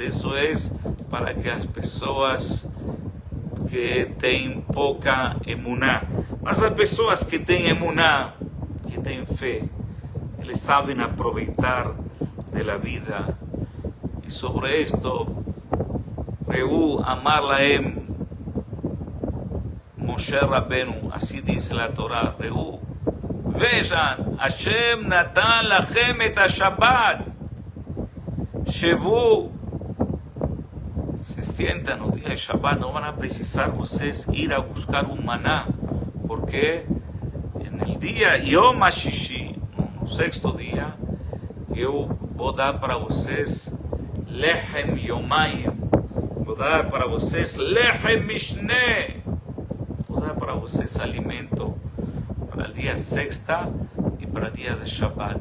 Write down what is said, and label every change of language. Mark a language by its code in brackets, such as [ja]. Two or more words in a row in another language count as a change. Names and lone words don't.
[pt] Isso é para que as pessoas que têm pouca emuná, mas as pessoas que têm emuná, que têm fé, eles sabem aproveitar da vida. E sobre isto, [he] ראו אמר להם משה רבנו, [pt] assim diz a Torá: Reú, vejam, [he] השם נתן לכם את השבת, [pt] Shevu, se sientam no dia de Shabbat, não vão precisar vocês ir a buscar maná, porque no dia [he] יום השישי, [pt] no sexto dia, eu vou dar para vocês [he] לחם יומיים, [pt] vou dar para vocês [he] לחם משנה, [pt] vou dar para vocês alimento para o dia sexta e para o dia de Shabbat.